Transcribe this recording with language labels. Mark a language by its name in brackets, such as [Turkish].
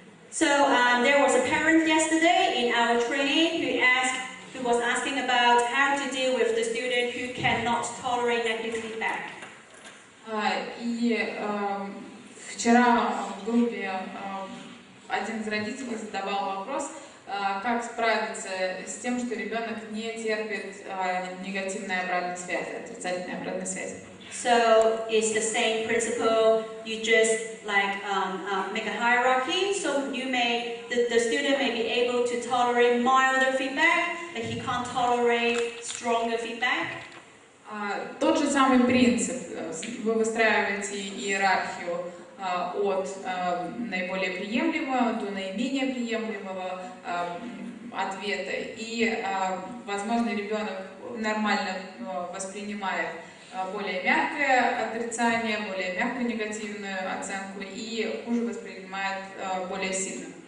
[English] So there was a parent yesterday in our training who was asking about how to deal with the student who cannot tolerate negative feedback. [Russian] И вчера в группе один из родителей задавал вопрос, как справиться с тем, что ребенок не терпит негативной обратной связи, отрицательной обратной связи. [English] So it's the same principle. You just like make a hierarchy. So the student may be able to tolerate milder feedback, but he can't tolerate stronger feedback. [Russian] Тот же самый принцип. Вы выстраиваете иерархию от наиболее приемлемого до наименее приемлемого ответа. И, возможно, ребенок нормально воспринимает более мягкое отрицание, более мягкую негативную оценку и хуже воспринимает более сильно.